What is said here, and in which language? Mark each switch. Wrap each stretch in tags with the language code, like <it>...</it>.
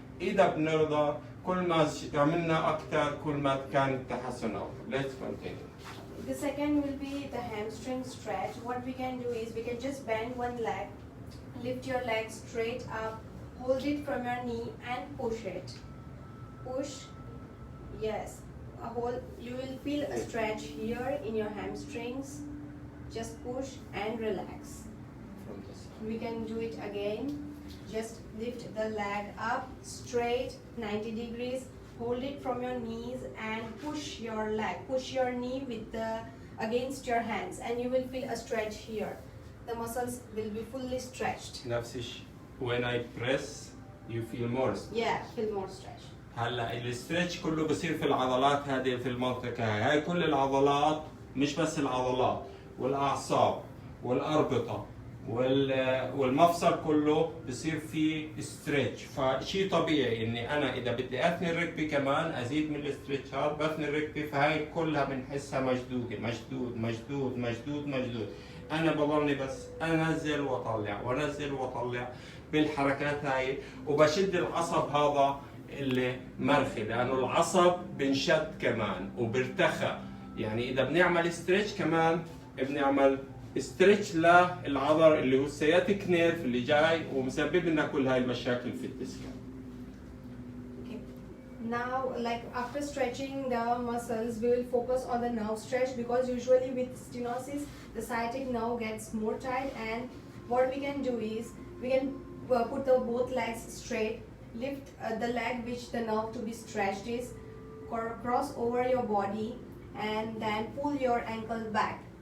<ar>إذا بنرضى كل ما عملنا أكثر كل ما كان التحسن أفضل.</ar> <en>Let's continue. The second will be the hamstring stretch. What we can do is we can just bend one leg, lift your leg straight up, hold it from your knee and push it. Push, yes. You will feel a stretch here in your hamstrings. Just push and relax. We can do it again. Just lift the leg up straight 90 degrees. Hold it from your knees and push your leg. Push your knee against your hands and you will feel a stretch here. The muscles will be fully stretched.</en> <ar>نفس الشيء.</ar> <en>When I press you feel more. Yeah, feel more stretch.</en> <ar>هلا الاسترتش كله بصير في العضلات هذه في المنطقة هاي كل العضلات، مش بس العضلات والأعصاب والأربطة والمفصل كله بصير فيه ستريتش. فشيء طبيعي اني انا اذا بدي اثني الركبه كمان ازيد من الاسترتشات، بثني الركبه، فهاي كلها بنحسها مشدوده، مشدود مشدود مشدود مشدود. انا بضلني بس انزل واطلع وانزل واطلع بالحركات هاي، وبشد العصب هذا اللي مرخي، لانه العصب بنشد كمان وبرتخى. يعني اذا بنعمل ستريتش كمان بنعمل ستريتش للعضل اللي هو السياتيك نيرف اللي جاي ومسبب لنا كل هاي المشاكل في الديسك.</ar> <en>Okay. Now, like after stretching the muscles, we will focus on the nerve stretch, because usually with stenosis, the sciatic nerve gets more tight, and what we can do is we can put the both legs straight, lift the leg which the nerve to be stretched is, cross over your body, and then pull your ankle back.</en>